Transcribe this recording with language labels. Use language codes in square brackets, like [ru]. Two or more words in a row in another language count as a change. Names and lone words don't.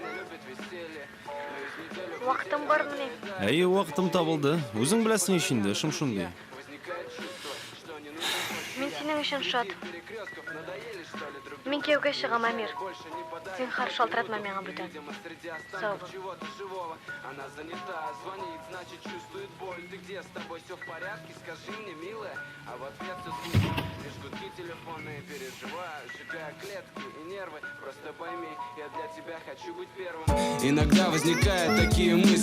[tt] Вакытым бармыни? Әйе, вакытым табылды. Үзең беләсең ич инде, шым шундый. Мин синең өчен шат. Мин кияүгә чыгам, Амир. Син хар шалтыратма миңа бүтән. Сау бул. [ru] Она занята, звонит, значит чувствует боль. Ты где, с тобой все в порядке? Скажи мне, милая. А в ответ все звуки, лишь гудки телефонные. Переживаю, сжигая клетки и нервы. Просто пойми, я для тебя хочу быть первым. Иногда возникают такие мысли.